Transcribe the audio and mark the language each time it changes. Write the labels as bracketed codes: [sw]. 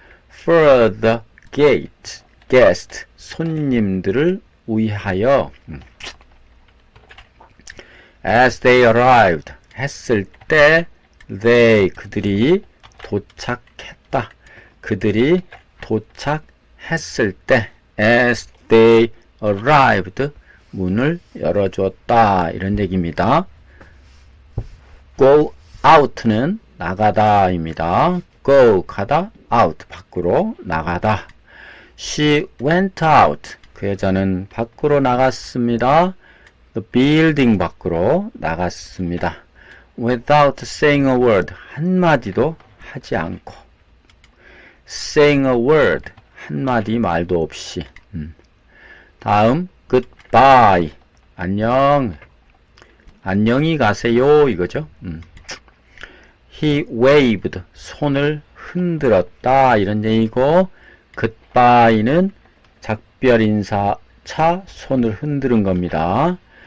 [en] For the gate, guest, [ko] 손님들을 위하여. [en] As they arrived, [ko] 했을 때, 그들이 도착했다. 그들이 도착했을 때, [en] as they arrived, [ko] 문을 열어주었다. 이런 얘기입니다. go out는 나가다입니다. go, 가다, out, 밖으로 나가다. [en] She went out, [ko] 그 여자는 밖으로 나갔습니다. [en] The building [ko] 밖으로 나갔습니다. [en] Without saying a word, [ko] 한마디도 하지 않고. [en] Saying a word, [ko] 한마디 말도 없이. 다음, goodbye, 안녕. 안녕히 가세요, 이거죠. [en] He waved, [ko] 손을 흔들었다, 이런 얘기고, goodbye는 작별 인사 차 손을 흔드는 겁니다.